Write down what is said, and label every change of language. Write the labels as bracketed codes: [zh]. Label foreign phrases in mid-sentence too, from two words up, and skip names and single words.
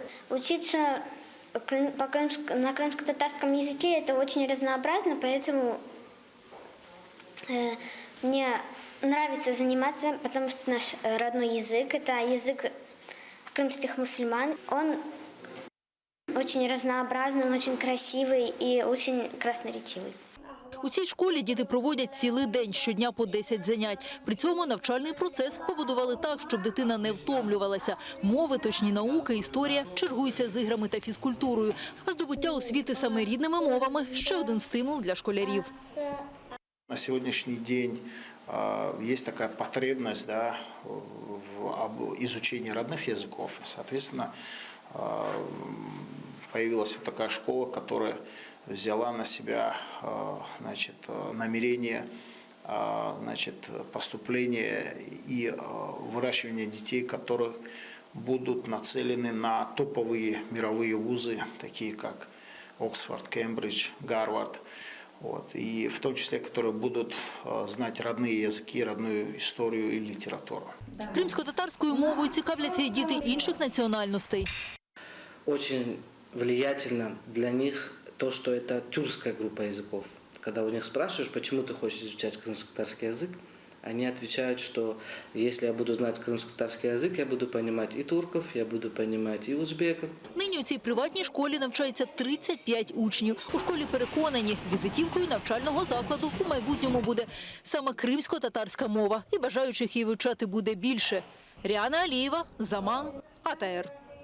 [ru] Учиться на крымско-татарском языке это очень разнообразно, поэтому мне нравится заниматься, потому что наш родной язык – это язык крымских мусульман. Он очень разнообразный, он очень красивый и очень красноречивый. [uk] У цій школі діти проводять цілий день, щодня по 10 занять. При цьому навчальний процес побудували так, щоб дитина не втомлювалася. Мови, точні науки, історія чергуються з іграми та фізкультурою. А здобуття освіти саме рідними мовами – ще один стимул для школярів. [ru] На сегодняшний день есть такая потребность в изучении родных языков. Соответственно, появилась вот такая школа, которая взяла на себя намерение поступления и выращивания детей, которые будут нацелены на топовые мировые вузы, такие как Оксфорд, Кембридж, Гарвард. И в том числе, которые будут знать родные языки, родную историю и литературу. [uk] Кримсько-татарською мовою цікавляться і діти інших національностей. [ru] Очень влиятельно для них то, что это тюркская группа языков. Когда у них спрашиваешь, почему ты хочешь изучать крымско-татарский язык, они отвечают, что если я буду знать крымско-татарский язык, я буду понимать и турков, я буду понимать и узбеков. [uk] Нині у цій приватній школі навчається 35 учнів. У школі переконані, візитівкою навчального закладу у майбутньому буде саме кримсько-татарська мова. І бажаючих її вивчати буде більше. Ріана Алієва, Заман, АТР.